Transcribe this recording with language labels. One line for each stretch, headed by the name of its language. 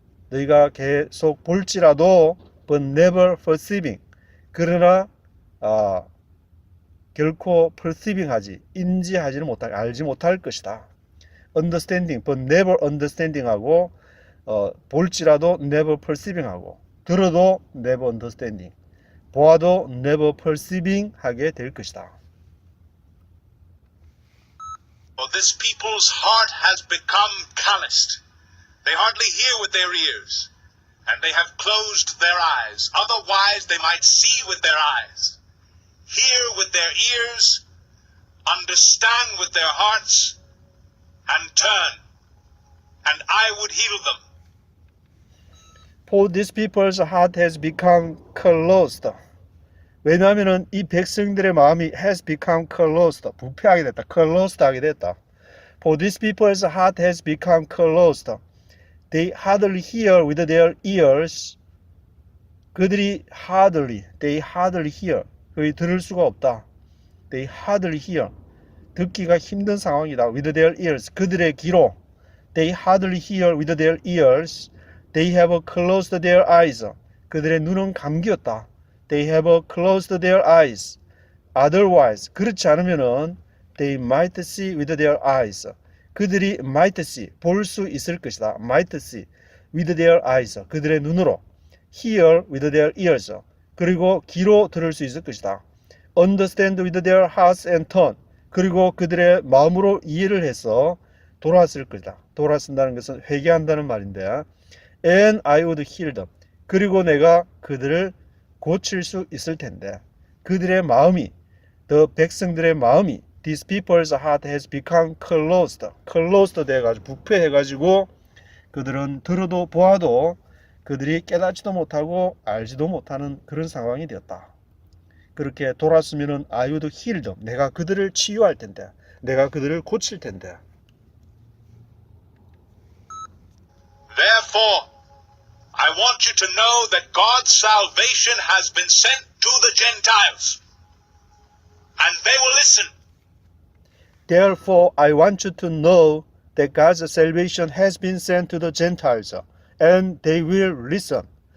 Korean: 너희가 계속 볼지라도
English: but never perceiving.
Korean: 그러나 결코 perceiving 하지, 인지하지는 못할, 알지 못할 것이다.
English: understanding, but never understanding 하고 볼지라도 never perceiving 하고 들어도 never understanding, 보아도 never perceiving 하게 될 것이다. For this people's heart has become calloused. They hardly hear with their ears, and they have closed their eyes. Otherwise they might see with their eyes, hear with their ears, understand with their hearts, and turn, and I would heal them. For this people's heart has become closed.
Korean: 왜냐하면 이 백성들의 마음이
English: has become closed.
Korean: 부패하게 됐다. closed 하게 됐다.
English: For this people's heart has become closed. They hardly hear with their ears.
Korean: 그들이
English: they hardly hear.
Korean: 거의 들을 수가 없다.
English: They hardly hear.
Korean: 듣기가 힘든 상황이다.
English: With their ears.
Korean: 그들의 귀로.
English: They hardly hear with their ears. They have closed their eyes.
Korean: 그들의 눈은 감기었다.
English: They have closed their eyes. Otherwise,
Korean: 그렇지 않으면은
English: they might see with their eyes.
Korean: 그들이
English: might see,
Korean: 볼 수 있을 것이다.
English: might see with their eyes,
Korean: 그들의 눈으로.
English: hear with their ears,
Korean: 그리고 귀로 들을 수 있을 것이다.
English: understand with their hearts and turn,
Korean: 그리고 그들의 마음으로 이해를 해서 돌아왔을 것이다. 돌아선다는 것은 회개한다는 말인데,
English: and I would heal them,
Korean: 그리고 내가 그들을 고칠 수 있을 텐데, 그들의 마음이, the 백성들의 마음이,
English: these people's heart has become closed
Korean: 돼가지고 부패해가지고 그들은 들어도 보아도 그들이 깨닫지도 못하고 알지도 못하는 그런 상황이 되었다. 그렇게 돌았으면은
English: I would heal them,
Korean: 내가 그들을 치유할 텐데, 내가 그들을 고칠 텐데.
English: Therefore, I want you to know that God's salvation has been sent to the Gentiles, and they will listen. Therefore, I want you to know that God's salvation has been sent to the Gentiles, and they will listen.